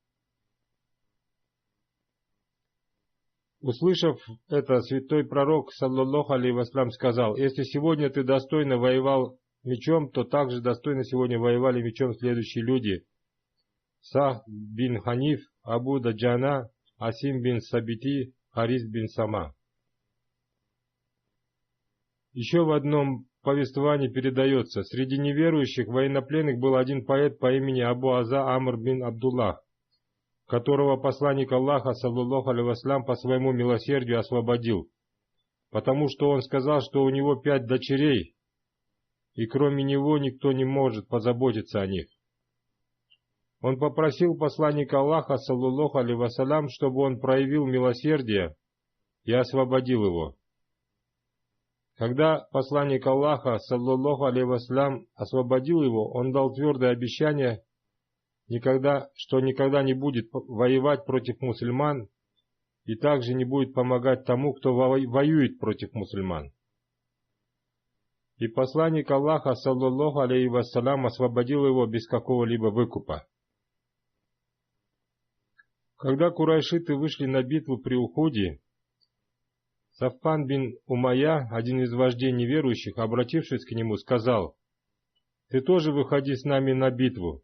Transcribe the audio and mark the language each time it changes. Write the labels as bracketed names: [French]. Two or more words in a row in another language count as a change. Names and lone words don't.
[Russian] Услышав это, святой пророк, [Arabic] صلى الله عليه وسلم, [Russian] сказал: «Если сегодня ты достойно воевал мечом, то также достойно сегодня воевали мечом следующие люди: Сах бин Ханиф, Абу Даджана, Асим бин Сабити, Харис бин Сама». Еще в одном повествовании передается: среди неверующих военнопленных был один поэт по имени Абу Аза Амр бин Абдуллах, которого посланник Аллаха, [Arabic] صلى الله عليه وسلم, [Russian] по своему милосердию освободил, потому что он сказал, что у него 5 дочерей, и кроме него никто не может позаботиться о них. Он попросил посланника Аллаха, [Arabic] صلى الله عليه وسلم, [Russian] чтобы он проявил милосердие и освободил его. Когда посланник Аллаха, [Arabic] صلى الله عليه وسلم, [Russian] освободил его, он дал твердое обещание, что никогда не будет воевать против мусульман и также не будет помогать тому, кто воюет против мусульман. И посланник Аллаха, [Arabic] صلى الله عليه وسلم, [Russian] освободил его без какого-либо выкупа. Когда курайшиты вышли на битву при Ухуде, Сафван бин Умайя, один из вождей неверующих, обратившись к нему, сказал: «Ты тоже выходи с нами на битву».